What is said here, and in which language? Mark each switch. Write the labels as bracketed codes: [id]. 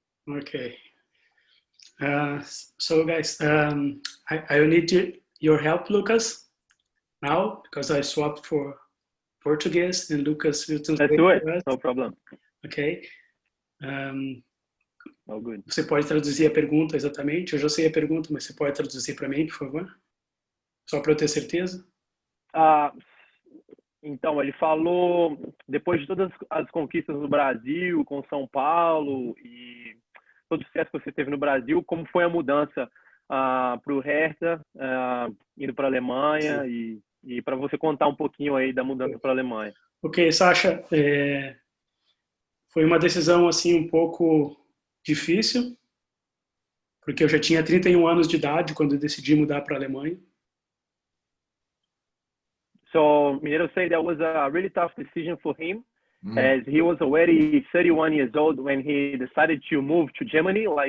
[en] Okay. So guys, I need your help, Lucas, now, because I swapped for Portuguese and Lucas will translate. Let's do it. No problem. Ok. Oh, good. [pt] Você pode traduzir a pergunta exatamente? Eu já sei a pergunta, mas você pode traduzir para mim, por favor? Só para eu ter certeza. Então, ele falou, depois de todas as conquistas no Brasil, com São Paulo e todo o sucesso que você teve no Brasil, como foi a mudança para o Hertha, indo para a Alemanha e para você contar um pouquinho aí da mudança para a Alemanha. Ok, Sasha, foi uma decisão assim um pouco difícil, porque eu já tinha 31 anos de idade quando eu decidi mudar para a Alemanha. [en] So Mineiro said that was a really tough decision for him, as he was already 31 years old when he decided to move to Germany.